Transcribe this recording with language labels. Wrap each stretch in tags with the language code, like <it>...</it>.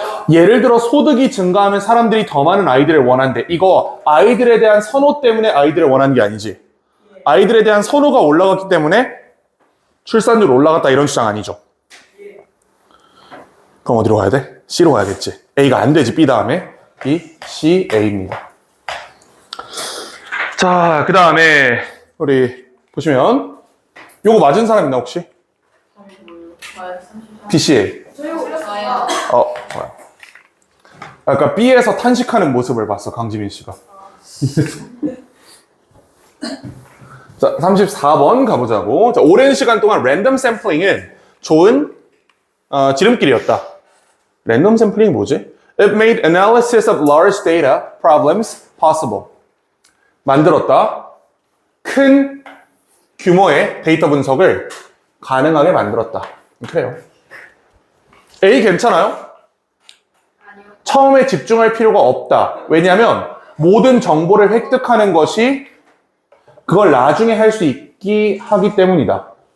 <ko>예를 들어 소득이 증가하면 사람들이 더 많은 아이들을 원한대. 이거 아이들에 대한 선호 때문에 아이들을 원하는 게 아니지. 아이들에 대한 선호가 올라갔기 때문에 출산율 올라갔다 이런 주장 아니죠. 그럼 어디로 가야 돼? C로 가야겠지. A가 안 되지. B 다음에 B, C, A입니다. 자, 그 다음에 우리 보시면 요거 맞은 사람 있나 혹시? B, C, A. 뭐야. 아까 B에서 탄식하는 모습을 봤어, 강지민 씨가. 자, 34번 가보자고. 자, 오랜 시간 동안 랜덤 샘플링은 좋은 지름길이었다. 랜덤 샘플링이 뭐지?</ko> <en>It made analysis of large data problems possible.</en> <ko>만들었다. 큰 규모의 데이터 분석을 가능하게 만들었다. 그래요. A 괜찮아요? 처음에 집중할 필요가 없다. 왜냐하면 모든 정보를 획득하는 것이 그걸 나중에 할 수 있기 하기 때문이다.</ko>